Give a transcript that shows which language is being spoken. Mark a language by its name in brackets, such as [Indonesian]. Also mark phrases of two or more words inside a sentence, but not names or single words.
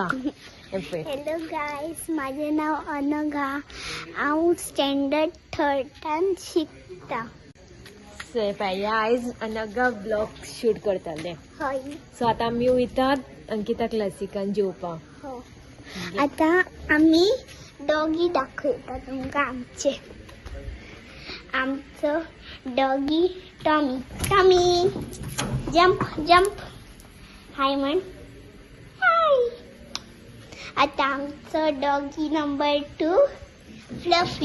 [English] hello guys, [Marathi] माझे नाव अनघा. [Konkani] हांव स्टँडर्ड 3 शिकता. आयज अनघा [English] vlog shoot [Konkani] करताले. हय. सो आता आमी वयता अंकिता क्लासिकान जेवपाक. हो. आता आम्ही डॉगी दाखवता तुमकां आमचे. आमचं डॉगी टॉमी. टॉमी [English] jump jump. [Konkani] हाय म्हण. हाय. आता आमचं डॉगी नंबर 2 फ्लफी.